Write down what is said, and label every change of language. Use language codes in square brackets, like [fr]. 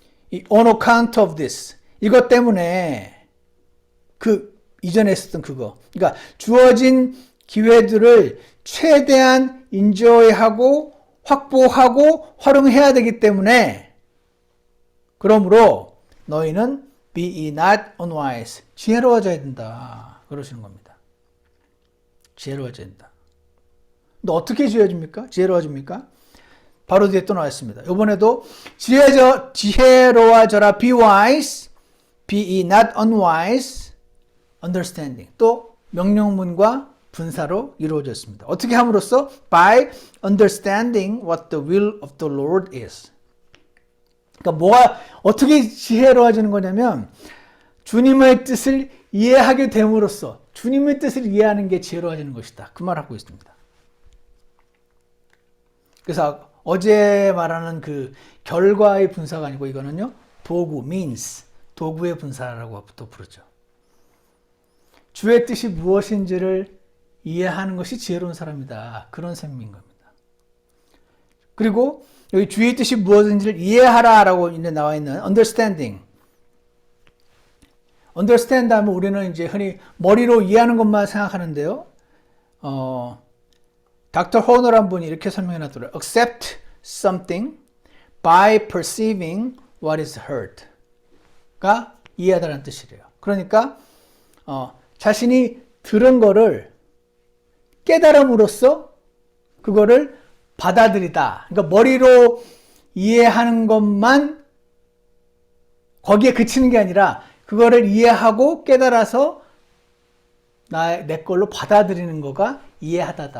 [ko] 이 [en] on account of this, [ko] 이것 때문에, 그 이전에 있었던 그거, 그러니까 주어진 기회들을 최대한 인조이하고 확보하고 활용해야 되기 때문에, 그러므로 너희는 [en] be not unwise, [ko] 지혜로워져야 된다, 그러시는 겁니다. 지혜로워져야 된다. 근데 어떻게 지혜로워집니까? 바로 뒤에 또 나와 있습니다. 이번에도 지혜로워져라, [en] be wise, be not unwise, [ko] understanding. 또 명령문과 분사로 이루어졌습니다. 어떻게 함으로써? [en] by understanding what the will of the Lord is. [ko] 그러니까 어떻게 지혜로워지는 거냐면, 주님의 뜻을 이해하게 됨으로써, 주님의 뜻을 이해하는 게 지혜로워지는 것이다, 그 말을 하고 있습니다. 그래서 어제 말하는 그 결과의 분사가 아니고, 이거는요, 도구, means, 도구의 분사라고 또 부르죠. 주의 뜻이 무엇인지를 이해하는 것이 지혜로운 사람이다, 그런 셈인 겁니다. 그리고 여기 주의 뜻이 무엇인지를 이해하라 라고 이제 나와 있는 understanding. understand 하면 우리는 이제 흔히 머리로 이해하는 것만 생각하는데요. 닥터 호너란 분이 이렇게 설명해 놨더라고요. [en] accept something by perceiving what is heard. [ko] 가 이해하다는 뜻이래요. 그러니까 자신이 들은 거를 깨달음으로써 그거를 받아들이다. 그러니까 머리로 이해하는 것만 거기에 그치는 게 아니라 그거를 이해하고 깨달아서 내 걸로 받아들이는 거가 이해하다다.